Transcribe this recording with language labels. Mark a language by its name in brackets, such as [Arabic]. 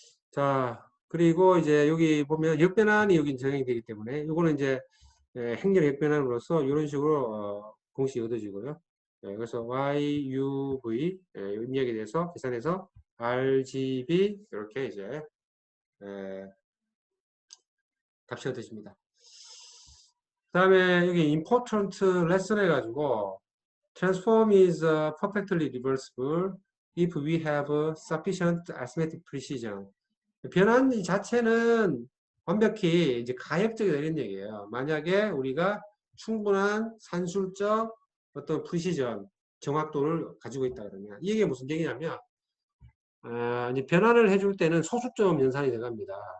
[Korean] 자, 그리고 이제 여기 보면 역변환이 여기 적용이 되기 때문에 이거는 이제 행렬 역변환으로서 이런 식으로 공식이 얻어지고요. 그래서 YUV 입력에 대해서 계산해서 RGB 이렇게 이제 값이 얻어집니다. 그 다음에 여기 [English] important lesson [Korean] 해가지고 [English] transform is perfectly reversible if we have sufficient arithmetic precision. [Korean] 변환 자체는 완벽히 이제 가역적이다 이런 얘기예요. 만약에 우리가 충분한 산술적 어떤 프리시전, 정확도를 가지고 있다 그러면 이게 무슨 얘기냐면 이제 변환을 해줄 때는 소수점 연산이 들어갑니다.